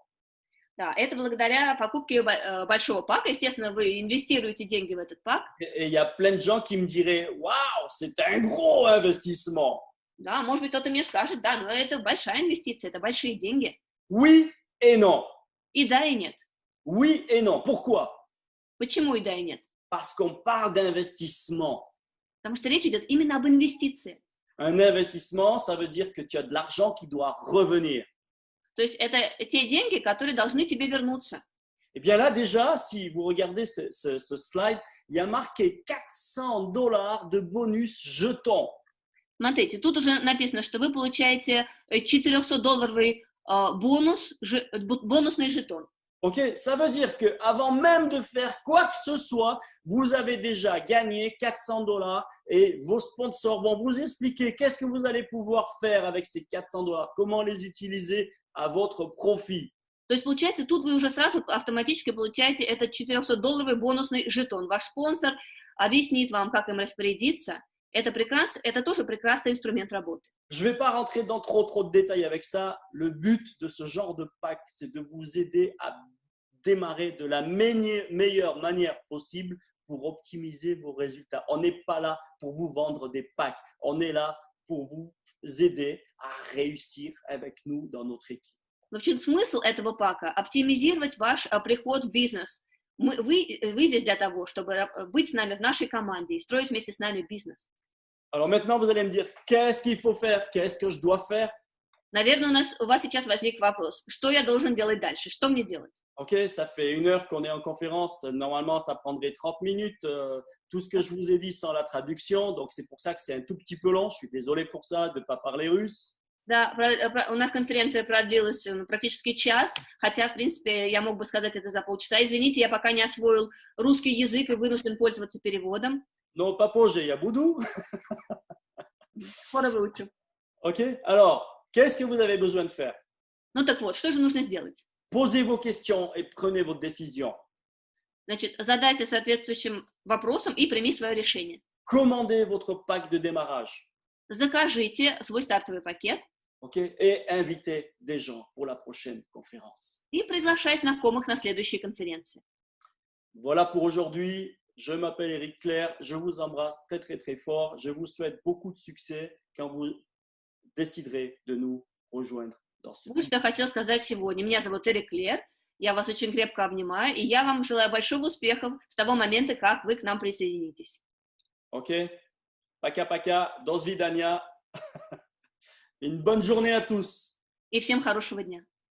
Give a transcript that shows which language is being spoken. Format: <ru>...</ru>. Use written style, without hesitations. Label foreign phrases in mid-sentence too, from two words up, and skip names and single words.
<ru>Да, это благодаря покупке большого пака. Естественно, вы инвестируете деньги в этот пак.</ru> <fr>Et il y a plein de gens qui me diraient, waouh, c'est un gros investissement.</fr> <ru>Да, может быть, кто-то мне скажет, да, но это большая инвестиция, это большие деньги.</ru> <fr>Oui et non.</fr> <ru>И да, и нет.</ru> <fr>Oui et non. Pourquoi?</fr> <ru>Почему и да, и нет?</ru> <fr>Parce qu'on parle d'investissement.</fr> <ru>Потому что речь идет именно об инвестиции.</ru> <fr>Un investissement, ça veut dire que tu as de l'argent qui doit revenir.</fr> <ru>То есть это те деньги, которые должны тебе вернуться.</ru> <fr>Eh bien là, déjà, si vous regardez ce slide, il y a marqué 400 $ de bonus jetons.</fr> <ru>Смотрите, тут уже написано, что вы получаете 400-долларовый бонусный жетон.</ru> <fr>Ok, ça veut dire qu'avant même de faire quoi que ce soit, vous avez déjà gagné 400 $ et vos sponsors vont vous expliquer qu'est-ce que vous allez pouvoir faire avec ces 400 $, comment les utiliser à votre profit.</fr> <ru>То есть, получается, тут вы уже сразу автоматически получаете этот 400-долларовый бонусный жетон. Ваш спонсор объяснит вам, как им распорядиться. Это прекрасно, это тоже прекрасный инструмент работы.</ru> <fr>Je ne vais pas rentrer dans trop de détails avec ça. Le but de ce genre de pack, c'est de vous aider à démarrer de la meilleure manière possible pour optimiser vos résultats. On n'est pas là pour vous vendre des packs. On est là pour vous aider à réussir avec nous dans notre équipe.</fr> <ru>Но в чем смысл этого пака? Оптимизировать ваш приход в бизнес. Вы здесь для того, чтобы быть с нами в нашей команде и строить вместе с нами бизнес.</ru> <fr>Alors maintenant, vous allez me dire, qu'est-ce qu'il faut faire? Qu'est-ce que je dois faire?</fr> <ru>Наверное, у вас сейчас возник вопрос, что я должен делать дальше, что мне делать?</ru> <fr>Ok, ça fait 1 heure qu'on est en conférence. Normalement, ça prendrait 30 minutes. Tout ce que je vous ai dit sans la traduction. Donc, c'est pour ça que c'est un tout petit peu long. Je suis désolé pour ça de ne pas parler russe.</fr> <ru>Да, у нас конференция продлилась практически час, хотя, в принципе, я мог бы сказать это за полчаса. Извините, я пока не освоил русский язык и вынужден пользоваться переводом.</ru> <fr>Non, pas</fr> <ru>позже, я буду. Скоро выучу.</ru> <fr>Ok, alors, qu'est-ce que vous avez besoin de faire?</fr> <ru>Ну так вот, что же нужно сделать?</ru> <fr>Posez vos questions et prenez votre décision.</fr> <ru>Значит, задайся соответствующим вопросом и прими свое решение.</ru> <fr>Commandez votre pack de démarrage.</fr> <ru>Закажите свой стартовый пакет.</ru> <fr>Okay, et invitez des gens pour la prochaine conférence.</fr> <ru>И приглашай знакомых на следующие конференции.</ru> <fr>Voilà pour aujourd'hui. Je m'appelle Eric Clair. Je vous embrasse très, très, très fort. Je vous souhaite beaucoup de succès quand vous déciderez de nous rejoindre dans ce</fr> <ru>Вот что я хотела сказать сегодня. Меня зовут Эрик Клер. Я вас очень крепко обнимаю. И я вам желаю больших успехов с того момента, как вы к нам присоединитесь. Ok? Пока-пока. До свидания.</ru> <fr>Une bonne journée à tous.</fr> <ru>И всем хорошего дня.</ru>